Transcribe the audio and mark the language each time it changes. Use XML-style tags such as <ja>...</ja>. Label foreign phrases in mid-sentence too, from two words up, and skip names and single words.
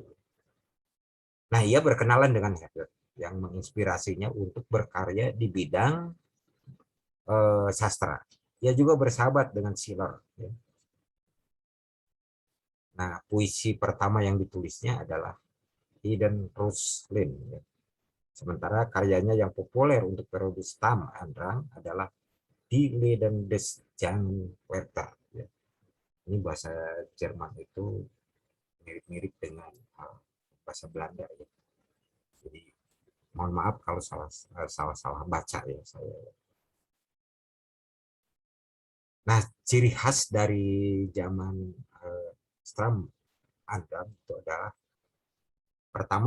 <id>Nah, ia berkenalan dengan Herder yang menginspirasinya untuk berkarya di bidang sastra. Ia juga bersahabat dengan Schiller. Ya. Nah, puisi pertama yang ditulisnya adalah Hidden Russlin. Ya. Sementara karyanya yang populer untuk periode Sturm und Drang adalah Die Leden des Jan Werther. Ya. Ini bahasa Jerman itu mirip-mirip dengan bahasa Belanda. Ya. Jadi mohon maaf kalau salah baca ya saya. Nah, ciri khas dari zaman Sturm und Drang itu adalah pertama</id>